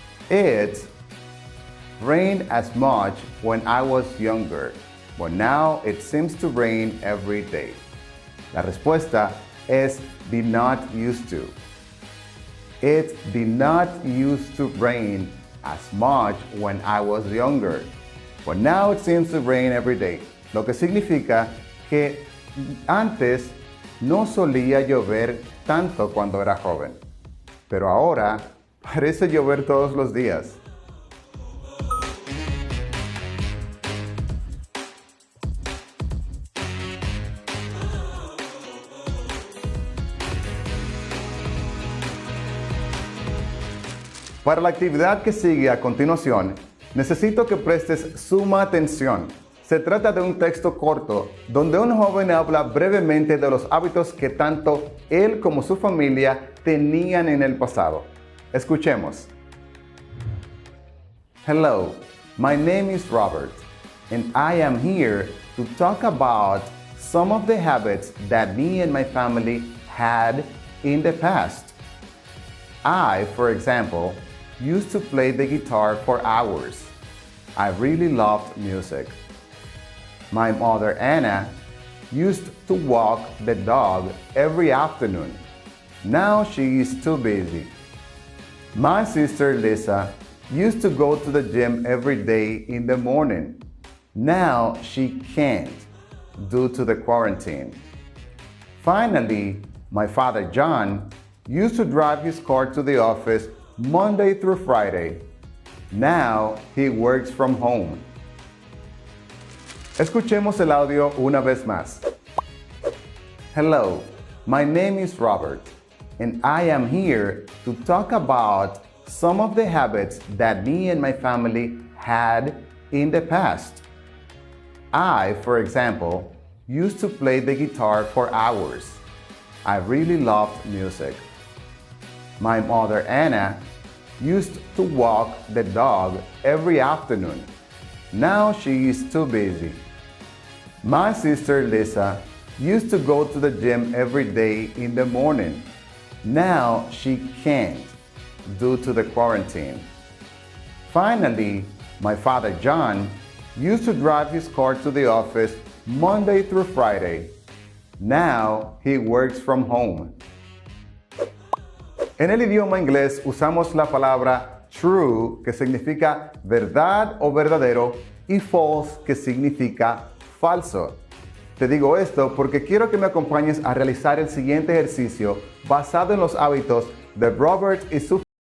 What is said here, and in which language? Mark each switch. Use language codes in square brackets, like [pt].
[en] It rained as much when I was younger, but now it seems to rain every day. [es] La respuesta es [en] did not used to. It did not used to rain as much when I was younger, but now it seems to rain every day. [es] Lo que significa que antes no solía llover tanto cuando era joven, pero ahora parece llover todos los días. Para la actividad que sigue a continuación, necesito que prestes suma atención. Se trata de un texto corto donde un joven habla brevemente de los hábitos que tanto él como su familia tenían en el pasado. Escuchemos. [en] Hello, my name is Robert, and I am here to talk about some of the habits that me and my family had in the past. I, for example, used to play the guitar for hours. I really loved music. My mother, Anna, used to walk the dog every afternoon. Now she is too busy. My sister, Lisa, used to go to the gym every day in the morning. Now she can't due to the quarantine. Finally, my father, John, used to drive his car to the office Monday through Friday. Now he works from home. [es] Escuchemos el audio una vez más. [en] Hello, my name is Robert, and I am here to talk about some of the habits that me and my family had in the past. I, for example, used to play the guitar for hours. I really loved music. My mother, Anna, used to walk the dog every afternoon. Now she is too busy. My sister, Lisa, used to go to the gym every day in the morning. Now she can't due to the quarantine. Finally, my father, John, used to drive his car to the office Monday through Friday. Now he works from home. [es] En el idioma inglés usamos la palabra true, que significa verdad o verdadero, y false, que significa falso. Te digo esto porque quiero que me acompañes a realizar el siguiente ejercicio basado en los hábitos de Robert y su